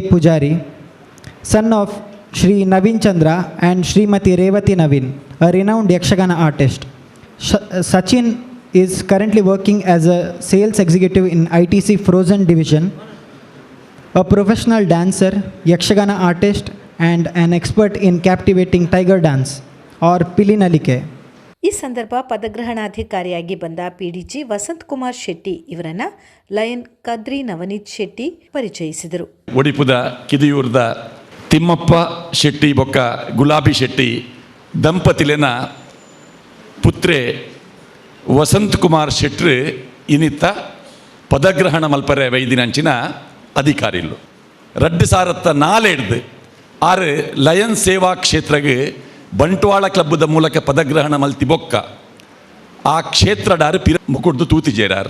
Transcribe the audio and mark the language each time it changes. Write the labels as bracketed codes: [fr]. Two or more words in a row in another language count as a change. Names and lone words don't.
[en] Pujari, son of Shri Naveen Chandra and Srimati Revati Naveen, a renowned Yakshagana artist. Sachin is currently working as a sales executive in ITC Frozen Division, a professional dancer, Yakshagana artist, and an expert in captivating tiger dance or Pilinalike. [kn] ಈ ಸಂದರ್ಭ ಪದಗ್ರಹಣಾಧಿಕಾರಿಯಾಗಿ ಬಂದ PDG ವಸಂತ್ ಕುಮಾರ್ ಶೆಟ್ಟಿ ಇವರನ್ನ ಲಯನ್ ಕದ್ರಿ ನವನೀತ್ ಶೆಟ್ಟಿ ಪರಿಚಯಿಸಿದರು. [tcy] ಒಡಿಪುದ ಕಿದಿಯೂರ್ದ ತಿಮ್ಮಪ್ಪ ಶೆಟ್ಟಿ ಬೊಕ್ಕ ಗುಲಾಬಿ ಶೆಟ್ಟಿ ದಂಪತಿಲೆನ ಪುತ್ರೆ ವಸಂತ್ ಕುಮಾರ್ ಶೆಟ್ರು ಇನಿತ್ತ ಪದಗ್ರಹಣ ಮಲ್ಪರೆ ವೈದಿನಂಚಿನ ಅಧಿಕಾರಿಲು 2004 ಆರು ಲಯನ್ ಸೇವಾ ಕ್ಷೇತ್ರಗೆ ಬಂಟ್ವಾಳ ಕ್ಲಬ್ದ ಮೂಲಕ ಪದಗ್ರಹಣ ಮಲ್ತಿ ಬೊಕ್ಕ ಆ ಕ್ಷೇತ್ರಡಾರು ಮುಕುಡ್ದು ತೂತಿಜೇರಾರು.